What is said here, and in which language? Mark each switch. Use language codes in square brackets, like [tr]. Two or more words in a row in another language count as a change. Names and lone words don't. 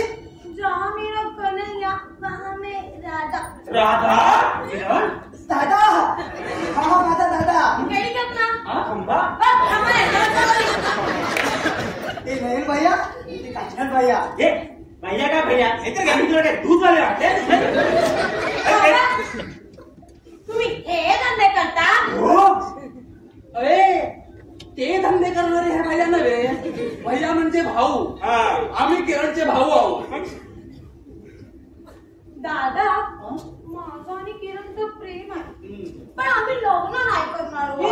[hi] जहाँ मेरा कन्हैया वहाँ मैं राधा. राधा. किरण, [mr] दादा. हा माझा दादा. [hi] रेडी करना. [mr] खंबा. ते नयन भैया, ते कांचन भैया. हे भैया का भैया, नाहीतर काय तुला काय दूध वाले वाटते? तुम्ही हे धंदे करता? हो. अरे ते धंदे करणारे हे भैया नव्हे. भैया म्हणजे भाऊ. हा. आम्ही किरणचे भाऊ आहोत. दादा, माझं आणि किरणचं प्रेम आहे, पण आम्ही लग्न नाही करणार हो.